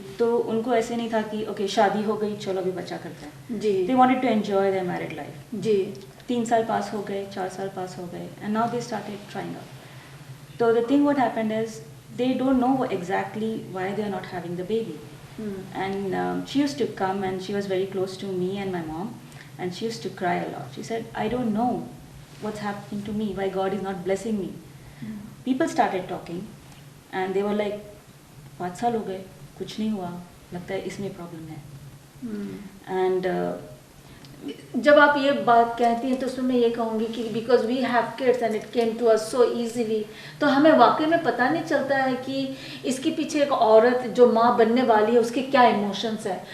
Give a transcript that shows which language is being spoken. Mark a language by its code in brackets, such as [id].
[hi] तो उनको ऐसे नहीं था कि ओके शादी हो गई चलो अभी बच्चा करते हैं. जी, [en] They wanted to enjoy their married life. [hi] जी, 3 साल पास हो गए, 4 साल पास हो गए, [en] And now they started trying out. तो the thing what happened is they don't know exactly why they are not having the baby. And she used to come and she was very close to me and my mom, and she used to cry a lot. She said, I don't know what's happening to me, why God is not blessing me. People started talking and they were like, [hi] 5 साल हो गए कुछ नहीं हुआ, लगता है इसमें problem है. [en] And [hi] जब आप ये बात कहती हैं तो उसमें मैं ये कहूँगी कि [en] because we have kids and it came to us so easily, [hi] तो हमें वाकई में पता नहीं चलता है कि इसके पीछे एक औरत जो माँ बनने वाली है उसके क्या इमोशंस हैं.